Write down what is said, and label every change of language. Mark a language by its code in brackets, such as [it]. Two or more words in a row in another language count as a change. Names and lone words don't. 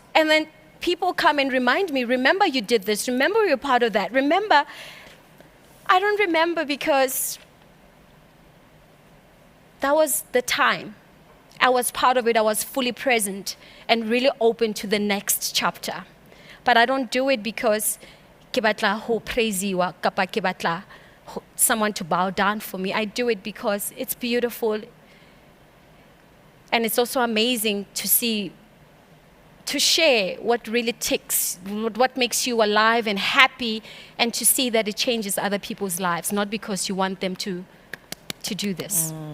[en] And then people come and remind me, remember you did this, remember you're part of that, remember. I don't remember because that was the time. I was part of it, I was fully present and really open to the next chapter. But I don't do it because [st] ke batla ho praisiwa kapa ke batla [en] someone to bow down for me. I do it because it's beautiful. And it's also amazing to see, to share what really ticks, what makes you alive and happy, and to see that it changes other people's lives, not because you want them to do this.